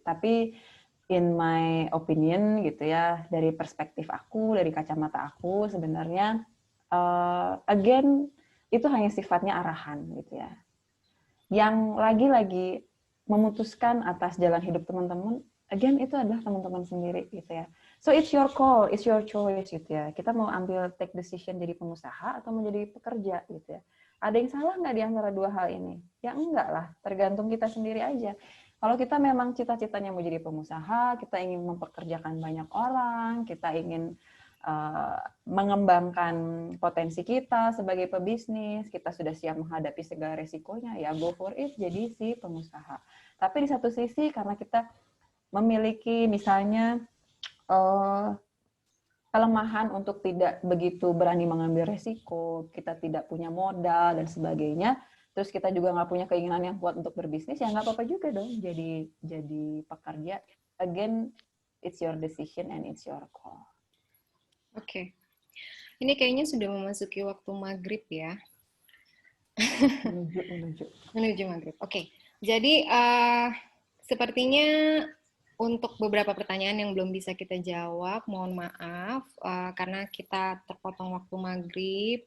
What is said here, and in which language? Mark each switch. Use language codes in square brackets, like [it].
[id] Tapi [en] in my opinion [id] gitu ya, dari perspektif aku, dari kacamata aku sebenarnya again itu hanya sifatnya arahan gitu ya. Yang lagi-lagi memutuskan atas jalan hidup teman-teman, again itu adalah teman-teman sendiri gitu ya. [en] So it's your call, it's your choice gitu ya. [id] Kita mau ambil [en] take decision [id] jadi pengusaha atau menjadi pekerja gitu ya. Ada yang salah nggak di antara dua hal ini? Ya enggak lah, tergantung kita sendiri aja. Kalau kita memang cita-citanya mau jadi pengusaha, kita ingin mempekerjakan banyak orang, kita ingin mengembangkan potensi kita sebagai pebisnis, kita sudah siap menghadapi segala resikonya, ya [en] go for it, [id] jadi si pengusaha. Tapi di satu sisi, karena kita memiliki misalnya kelemahan untuk tidak begitu berani mengambil resiko, kita tidak punya modal dan sebagainya, terus kita juga nggak punya keinginan yang kuat untuk berbisnis, ya nggak apa-apa juga dong jadi pekerja. [en] Again, it's your decision and it's your call. [id] Oke. Ini kayaknya sudah memasuki waktu maghrib ya. Menuju maghrib. Oke. Jadi sepertinya untuk beberapa pertanyaan yang belum bisa kita jawab, mohon maaf karena kita terpotong waktu maghrib.